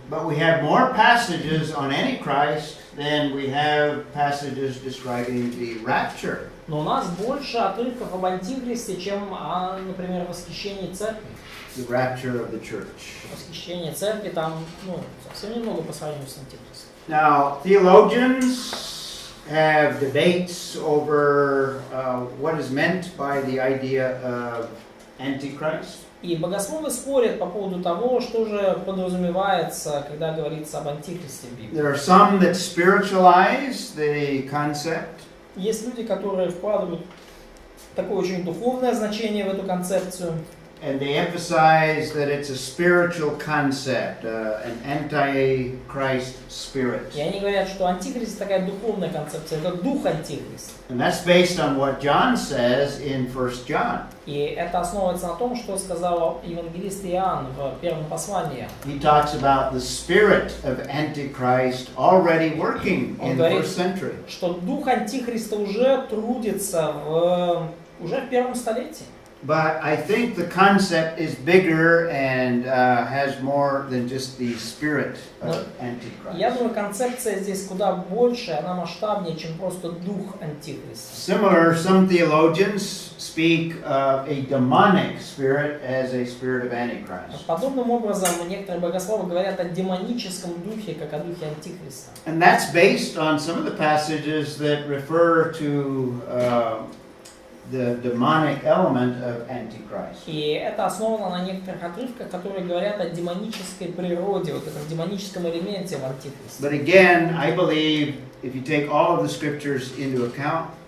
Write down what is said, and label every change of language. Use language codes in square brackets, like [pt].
[en] But we have more passages on Antichrist than we have passages describing the rapture. [ru] Но у нас больше отрывков об Антихристе, чем о, например, восхищении церкви. [en] The rapture of the church. [ru] Восхищение церкви там, совсем немного по сравнению с Антихристом. [en] Now, theologians have debates over what is meant by the idea of Antichrist. [ru] И богословы спорят по поводу того, что же подразумевается, когда говорится об Антихристе в Библии. [en] There are some that spiritualize the concept. [ru] Есть люди, которые вкладывают такое очень духовное значение в эту концепцию. [en] and they emphasize that it's a spiritual concept, an anti-Christ spirit. [ru] И они говорят, что антихрист такая духовная концепция, это дух антихриста. [en] And that's based on what John says in 1 John. [ru] И это основывается на том, что сказал евангелист Иоанн в первом послании. [en] He talks about the spirit of Antichrist already working in the first century. [ru] Что дух антихриста уже трудится уже в первом столетии. [en] But I think the concept is bigger and has more than just the spirit of Antichrist. [ru] Я думаю, концепция здесь куда больше, она масштабнее, чем просто дух антихриста. [en] Similar, some theologians speak of a demonic spirit as a spirit of Antichrist. [ru] Подобным образом, некоторые богословы говорят о демоническом духе, как о духе антихриста. [en] And that's based on some of the passages that refer to the demonic element of Antichrist. [ru] И это основано на некоторых отрывках, которые говорят о демонической природе, вот этом демоническом элементе в антихристе. [en] But again, I believe if you take all of the scriptures into account,